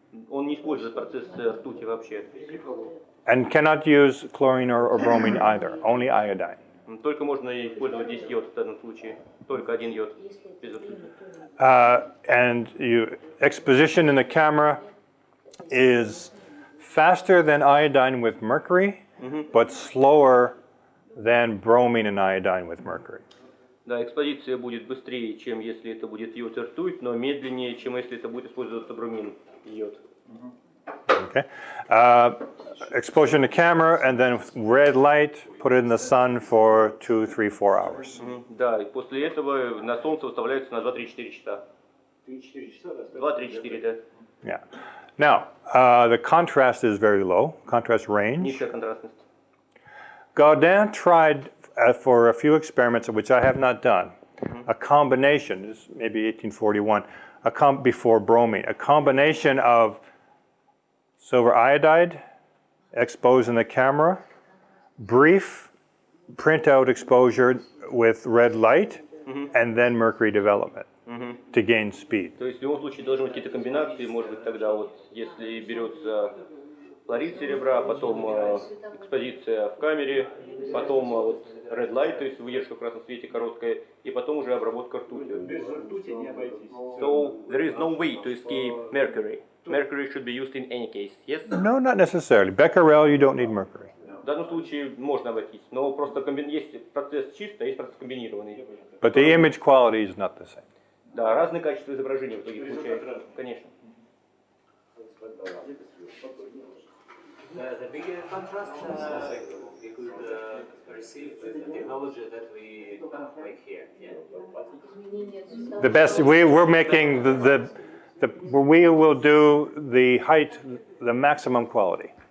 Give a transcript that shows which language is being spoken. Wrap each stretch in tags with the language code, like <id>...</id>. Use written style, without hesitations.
<ru>Он не использует процесс ртути вообще.</ru> <en>and cannot use chlorine or bromine either, only iodine.</en> <ru>Только можно использовать здесь йод в данном случае. Только один йод. Без ртути.</ru> <en>And exposition in the camera is faster than iodine with mercury, but slower than bromine and iodine with mercury.</en> <ru>Да, экспозиция будет быстрее, чем если это будет йод и ртуть, но медленнее, чем если это будет использоваться бромин и йод.</ru> <en>Okay. Exposure in the camera and then with red light, put it in the sun for 2, 3, 4 hours.</en> <ru>Да, и после этого на солнце выставляется на 2-3-4 часа. 2-3-4, да.</ru> <en>Yeah. Now, the contrast is very low, contrast range.</en> <ru>Низкая контрастность.</ru> <en>Gaudin tried for a few experiments, which I have not done, a combination, this is maybe 1841, before bromine, a combination of silver iodide exposed in the camera, brief printout exposure with red light, and then mercury development to gain speed.</en> <ru>То есть в любом случае должны быть какие-то комбинации, может быть тогда вот если берется хлорид серебра, потом экспозиция в камере, потом вот</ru> <en>red light,</en> <ru>то есть выдержка в красном свете короткая, и потом уже обработка ртутью.</ru> <en>So there is no way to escape mercury. Mercury should be used in any case, yes? No, not necessarily. Becquerel, you don't need mercury.</en> <ru>В данном случае можно обойтись, но просто есть процесс чистый, а есть процесс комбинированный.</ru> <en>But the image quality is not the same.</en> <ru>Да, разные качества изображения в итоге получаются, конечно.</ru> <en>The bigger contrast we could receive with the technology that we make here. Yeah. The best, we're making we will do the height, the maximum quality.</en>